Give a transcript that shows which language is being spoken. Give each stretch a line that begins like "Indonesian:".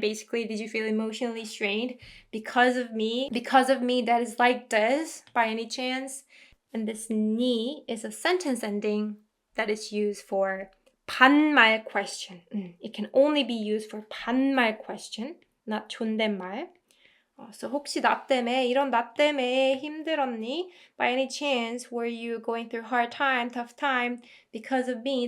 English: Basically, did you feel emotionally strained because of me? Because of me, that is like this, by any chance. And this ni is a sentence ending that is used for 반말 question. It can only be used for 반말 question, not 존댓말.
Korean: So 혹시 나 때문에, 이런 나 때문에 힘들었니?
English: By any chance, were you going through hard time, tough time because of me?